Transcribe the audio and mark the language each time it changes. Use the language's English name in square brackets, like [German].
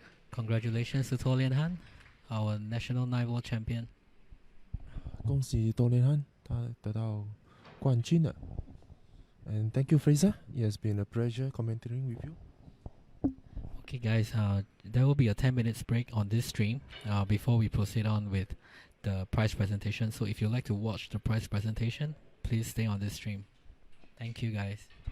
[English] Congratulations to Toh Lian, our national 9-ball champion. [Chinese] 恭喜多连汉，他得到冠军了。 [English] And thank you, Fraser. It has been a pleasure commentating with you. Okay, guys, there will be a 10 minutes break on this stream before we proceed on with the prize presentation. So if you'd like to watch the prize presentation, please stay on this stream. Thank you, guys.